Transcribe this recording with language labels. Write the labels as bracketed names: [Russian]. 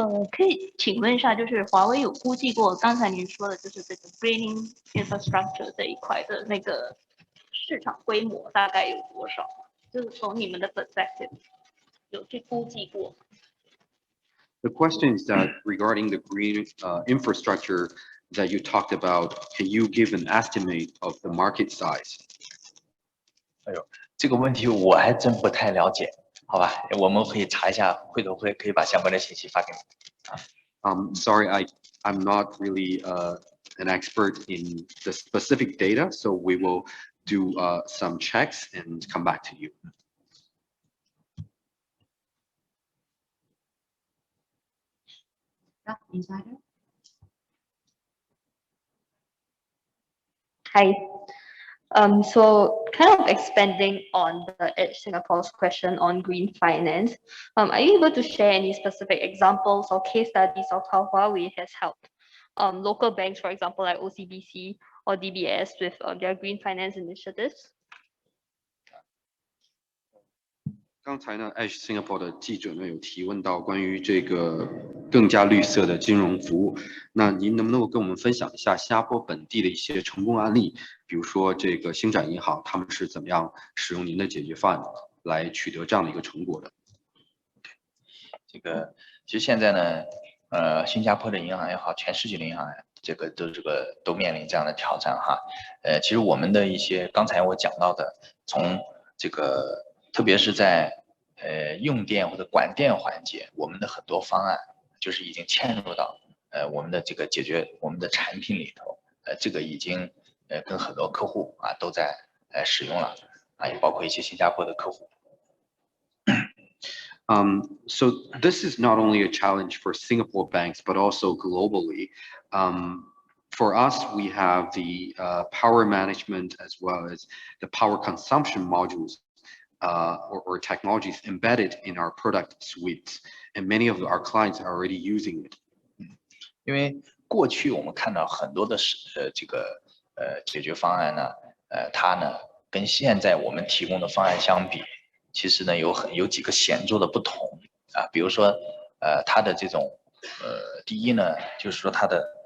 [Chinese] 可以请问一下，就是华为有估计过刚才您说的，就是这个 [English] greening infrastructure [Chinese] 这一块的那个市场规模大概有多少？就是从你们的 perspective 有去估计过？ [English] The question is that regarding the green infrastructure that you talked about, can you give an estimate of the market size? [Chinese] 这个问题我还真不太了解，好吧？我们可以查一下，回头可以把相关的信息发给你。 [English] Sorry, I'm not really an expert in the specific data, so we will do some checks and come back to you. Hi. So kind of expanding on the Edge Singapore's question on green finance, are you able to share any specific examples or case studies of how Huawei has helped local banks, for example, like OCBC or DBS with their green finance initiatives? [Chinese] 刚才呢 ，Edge Singapore 的记者呢有提问到关于这个更加绿色的金融服务，那您能不能够跟我们分享一下新加坡本地的一些成功案例？比如说这个星展银行，他们是怎么样使用您的解决方案来取得这样的一个成果的？这个其实现在呢，新加坡的银行也好，全世界的银行都面临这样的挑战哈。其实我们的一些刚才我讲到的，从这个特别是在用电或者管电环节，我们的很多方案就是已经嵌入到我们的这个解决我们的产品里头，这个已经跟很多客户都在使用了也包括一些新加坡的客户。 [English] So this is not only a challenge for Singapore banks, but also globally. For us, we have the power management as well as the power consumption modules or technologies embedded in our product suites, and many of our clients are already using it. [Chinese] 因为过去我们看到很多的这个解决方案呢，它呢跟现在我们提供的方案相比，其实呢有几个显著的不同比如说它的这种第一呢，就是说它的